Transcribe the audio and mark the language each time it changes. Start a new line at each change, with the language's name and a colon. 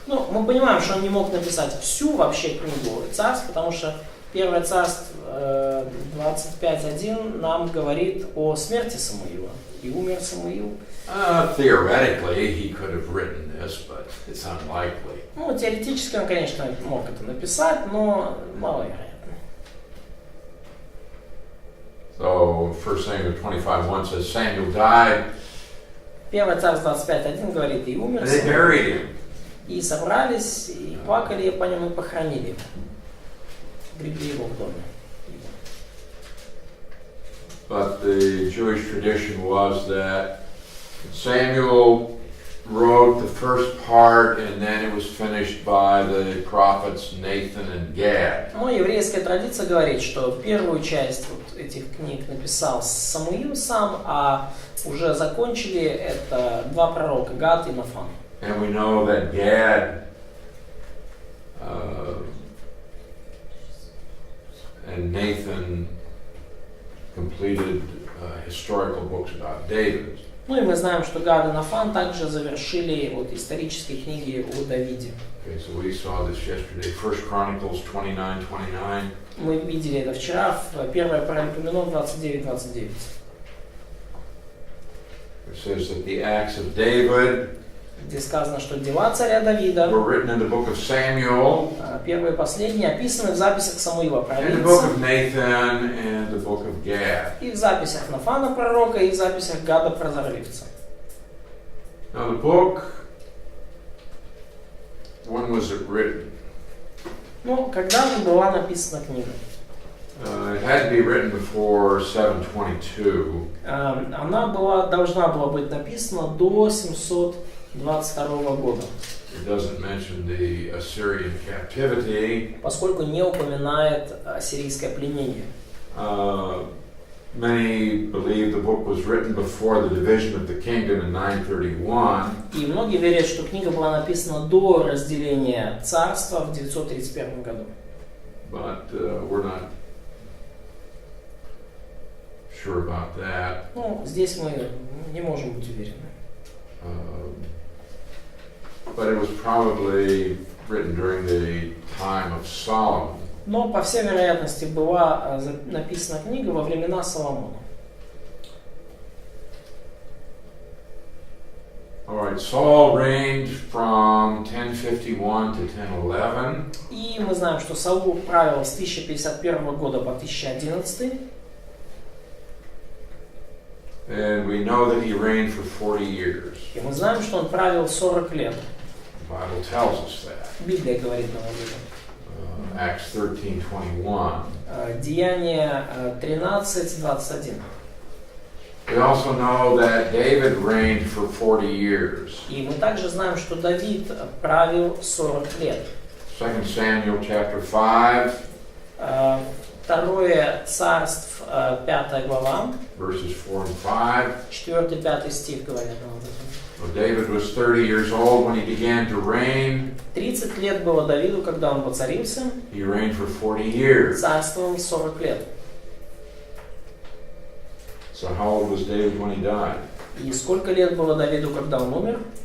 Russian: Мы понимаем, что он не мог написать всю вообще книгу царств, потому что Первое царство 25:1 нам говорит о смерти Самуила. И умер Самуил.
English: Theoretically, he could have written this, but it's unlikely.
Russian: Теоретически он, конечно, мог это написать, но маловероятно.
English: So, 1 Samuel 25:1 says Samuel died.
Russian: Первое царство 25:1 говорит, и умер
English: And they
Russian: Самуил.
English: buried him.
Russian: И собрались, и плакали по нему, и похоронили его. Гребли его в доме.
English: But the Jewish tradition was that Samuel wrote the first part and then it was finished by the prophets Nathan and Gad.
Russian: Еврейская традиция говорит, что первую часть этих книг написал Самуил сам, а уже закончили это два пророка, Гад и Нафан.
English: And we know that Gad and Nathan completed historical books about David.
Russian: И мы знаем, что Гад и Нафан также завершили исторические книги о Давиде.
English: Okay, so we saw this yesterday, 1 Chronicles 29:29.
Russian: Мы видели это вчера в 1 Паралипоменон 29:29.
English: It says that the acts of David
Russian: где сказано, что дела царя Давида,
English: were written in the book of Samuel,
Russian: первые и последние, описаны в записях Самуила
English: in the book of Nathan, and the book of Gad.
Russian: и в записях Нафана пророка, и в записях Гада прозорливца.
English: Now the book, when was it written?
Russian: Когда же была написана книга?
English: It had to be written before 722.
Russian: Она должна была быть написана до 722 года.
English: It doesn't mention the Assyrian captivity.
Russian: Поскольку не упоминает ассирийское пленение.
English: Many believe the book was written before the division of the kingdom in 931.
Russian: И многие верят, что книга была написана до разделения царства в 931 году.
English: But we're not sure about that.
Russian: Здесь мы не можем быть уверены.
English: but it was probably written during the time of Solomon.
Russian: Но, по всей вероятности, была написана книга во времена Соломона.
English: All right, Saul reigned from 1051 to 1011.
Russian: И мы знаем, что Саул правил с 1051 года по 1011.
English: And we know that he reigned for 40 years.
Russian: И мы знаем, что он правил 40 лет.
English: The Bible tells us that.
Russian: Библия говорит нам об этом.
English: Acts 13:21.
Russian: Деяние 13:21.
English: We also know that David reigned for 40 years.
Russian: И мы также знаем, что Давид правил 40 лет.
English: 2 Samuel chapter 5,
Russian: Второе царств, 5 глава,
English: verses 4 and 5.
Russian: 4-5 стих говорят нам об этом.
English: Well, David was 30 years old when he began to reign.
Russian: 30 лет было Давиду, когда он воцарился.
English: He reigned for 40 years.
Russian: Царствовал 40 лет.
English: So how old was David when he died?
Russian: И сколько лет было Давиду, когда он умер?